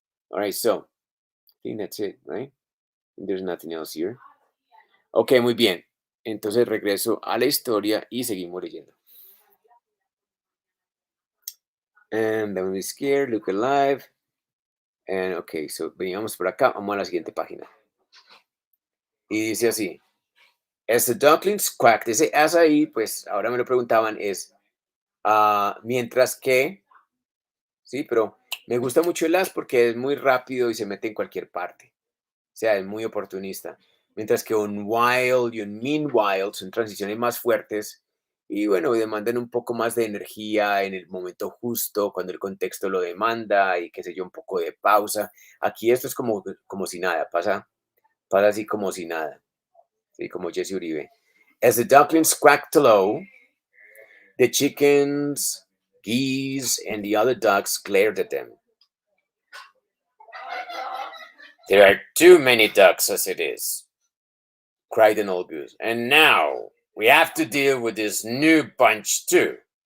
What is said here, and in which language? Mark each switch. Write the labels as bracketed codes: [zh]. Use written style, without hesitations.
[en] All right, so I think that's it, right? There's nothing else here. [es] Ok, muy bien. Entonces regreso a la historia y seguimos leyendo. [en] And then we scared, look alive. And ok, so [es] veníamos por acá, vamos a la siguiente página. Y dice así: [en] As the ducklings quacked. [es] Ese as ahí, pues ahora me lo preguntaban, es mientras que, sí, pero me gusta mucho el as porque es muy rápido y se mete en cualquier parte. O sea, es muy oportunista. Mientras que un while y un meanwhile son transiciones más fuertes y bueno, demandan un poco más de energía en el momento justo, cuando el contexto lo demanda y qué sé yo, un poco de pausa. Aquí esto es como si nada, pasa así como si nada, ¿sí? Como Jesse Uribe. [en] As the ducklings quacked low, the chickens, geese, and the other ducks glared at them. There are too many ducks as it is, cried an old goose. And now we have to deal with this new bunch too.